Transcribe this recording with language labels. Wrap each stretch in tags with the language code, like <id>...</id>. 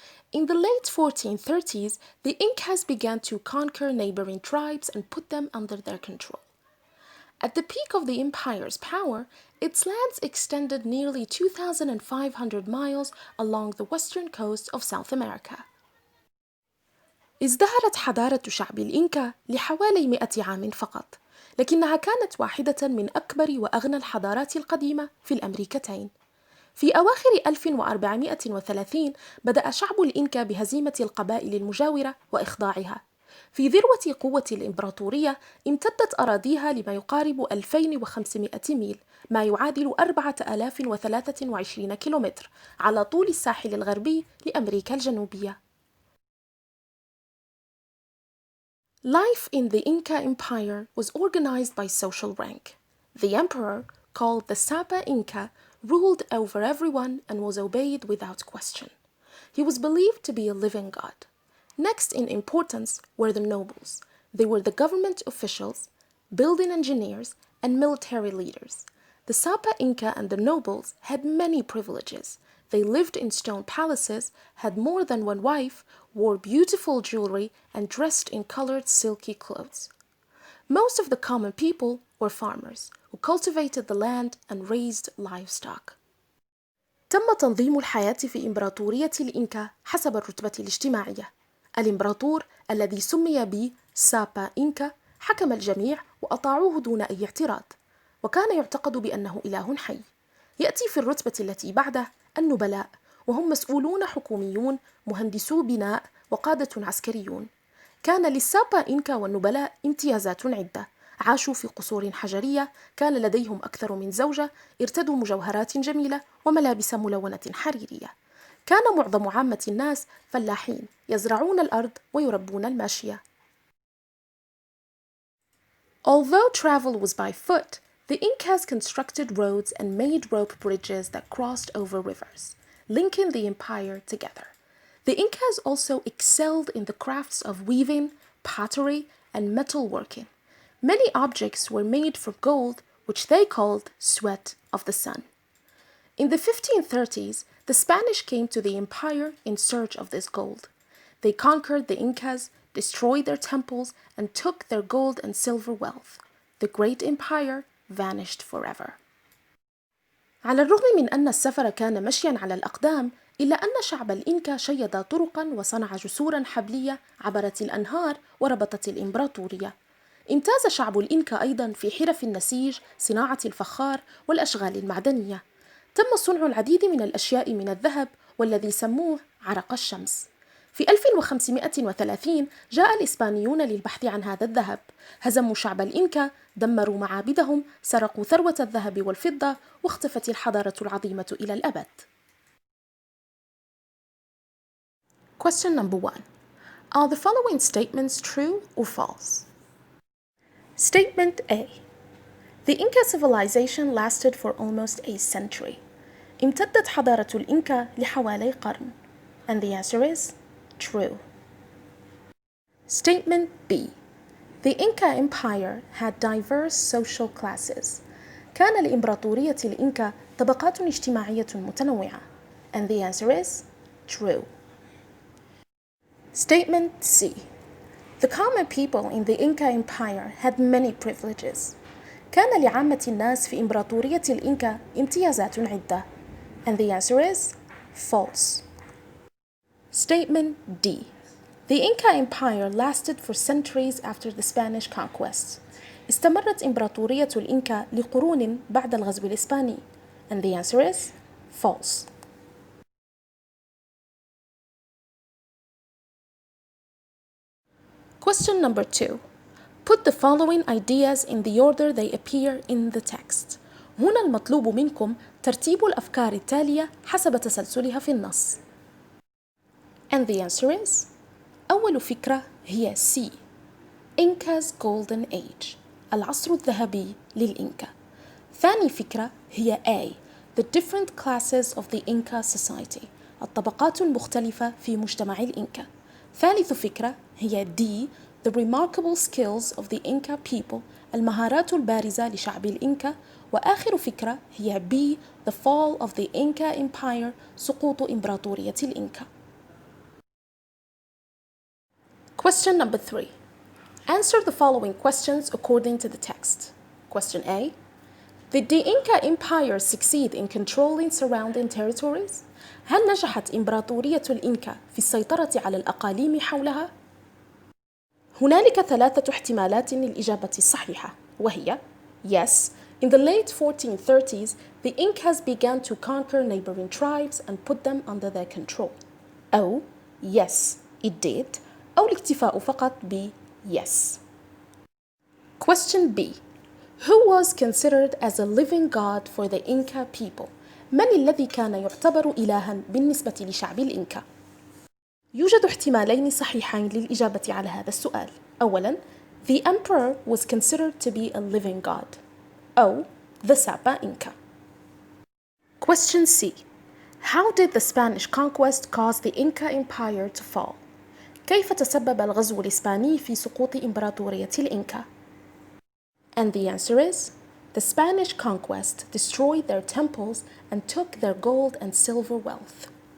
<en>In the late 1430s, the Incas began to conquer neighboring tribes and put them under their control. At the peak of the empire's power, its lands extended nearly 2,500 miles along the western coast of South America.</en> <ar>ازدهرت حضارة شعب الإنكا لحوالي 100 عام فقط، لكنها كانت واحدة من أكبر وأغنى الحضارات القديمة في الأمريكتين. في أواخر 1430 بدأ شعب الإنكا بهزيمة القبائل المجاورة وإخضاعها. في ذروة قوة الإمبراطورية امتدت أراضيها لما يقارب 2500 ميل، ما يعادل 4023 كيلومتر على طول الساحل الغربي لأمريكا الجنوبية.</ar> <en>Life in the Inca Empire was organized by social rank. The emperor, called the Sapa Inca, ruled over everyone and was obeyed without question. He was believed to be a living god. Next in importance were the nobles. They were the government officials, building engineers, and military leaders. The Sapa Inca and the nobles had many privileges. They lived in stone palaces, had more than one wife, wore beautiful jewelry, and dressed in colored silky clothes. Most of the common people were farmers who cultivated the land and raised livestock.</en> <ar>تم تنظيم الحياة في إمبراطورية الإنكا حسب الرتبة الاجتماعية. الإمبراطور الذي سمي ب سابا إنكا حكم الجميع وأطاعوه دون أي اعتراض، وكان يعتقد بأنه إله حي. يأتي في الرتبة التي بعده النبلاء، وهم مسؤولون حكوميون، مهندسو بناء، وقادة عسكريون. كان للسابا إنكا والنبلاء امتيازات عدة. عاشوا في قصور حجرية، كان لديهم أكثر من زوجة، ارتدوا مجوهرات جميلة وملابس ملونة حريرية. كان معظم عامة الناس فلاحين، يزرعون الأرض ويربون الماشية.</ar> <en>Although travel was by foot, the Incas constructed roads and made rope bridges that crossed over rivers, linking the empire together. The Incas also excelled in the crafts of weaving, pottery, and metalworking. Many objects were made from gold, which they called sweat of the sun. In the 1530s, the Spanish came to the empire in search of this gold. They conquered the Incas, destroyed their temples, and took their gold and silver wealth. The great empire vanished forever.</en> <ar>على الرغم من أن السفر كان مشيا على الأقدام، إلا أن شعب الإنكا شيد طرقا وصنع جسورا حبلية عبرت الأنهار وربطت الإمبراطورية. امتاز شعب الإنكا أيضا في حرف النسيج، صناعة الفخار، والأشغال المعدنية. تم صنع العديد من الأشياء من الذهب والذي سموه عرق الشمس. في 1530 جاء الإسبانيون للبحث عن هذا الذهب. هزموا شعب الإنكا، دمروا معابدهم، سرقوا ثروة الذهب والفضة، واختفت الحضارة العظيمة إلى الأبد.</ar> <en>Question number 1. Are the following statements true or false? Statement A. The Inca civilization lasted for almost a century.</en> <ar>امتدت حضارة الإنكا لحوالي قرن.</ar> <en>And the answer is true. Statement B. The Inca Empire had diverse social classes.</en> <ar>كان لإمبراطورية الإنكا طبقات اجتماعية متنوعة.</ar> <en>And the answer is true. Statement C. The common people in the Inca Empire had many privileges.</en> <ar>كان لعامة الناس في إمبراطورية الإنكا امتيازات عدة.</ar> <en>And the answer is false. Statement D. The Inca Empire lasted for centuries after the Spanish conquest.</en> <ar>استمرت إمبراطورية الإنكا لقرون بعد الغزو الإسباني.</ar> <en>And the answer is false. Question number 2. Put the following ideas in the order they appear in the text.</en> <ar>هنا المطلوب منكم ترتيب الأفكار التالية حسب تسلسلها في النص.</ar> <en>And the answer is</en> <ar>أول فكرة هي</ar> <en>C. Inca's Golden Age.</en> <ar>العصر الذهبي للإنكا. ثاني فكرة هي A.</ar> <en>The different classes of the Inca society.</en> <ar>الطبقات المختلفة في مجتمع الإنكا. ثالث فكرة هي D.</ar> <en>The remarkable skills of the Inca people.</en> <ar>المهارات البارزة لشعب الإنكا. وآخر فكرة هي</ar> <en>B. The fall of the Inca Empire.</en> <ar>سقوط إمبراطورية الإنكا.</ar> <en>Question number 3. Answer the following questions according to the text. Question A. Did the Inca Empire succeed in controlling surrounding territories?</en> <ar>هل نجحت إمبراطورية الإنكا في السيطرة على الأقاليم حولها؟ هنالك 3 احتمالات للإجابة الصحيحة، وهي</ar> <en>Yes, in the late 1430s, the Incas began to conquer neighboring tribes and put them under their control.</en> <ar>أو</ar> <en>Yes, it did.</en> <ar>أو الاكتفاء فقط ب</ar> <en>Yes. Question B. Who was considered as a living god for the Inca people?</en> <ar>من الذي كان يعتبر إلها بالنسبة لشعب الإنكا؟ يوجد احتمالين صحيحين للإجابة على هذا السؤال. أولاً,</ar> <en>the emperor was considered to be a living god.</en> <ar>أو</ar> <en>the Sapa Inca. Question C. How did the Spanish conquest cause the Inca Empire to fall?</en> <ar>كيف تسبب الغزو الإسباني في سقوط إمبراطورية الإنكا؟</ar> <en>And the answer is, the Spanish conquest destroyed their temples and took their gold and silver wealth.</en>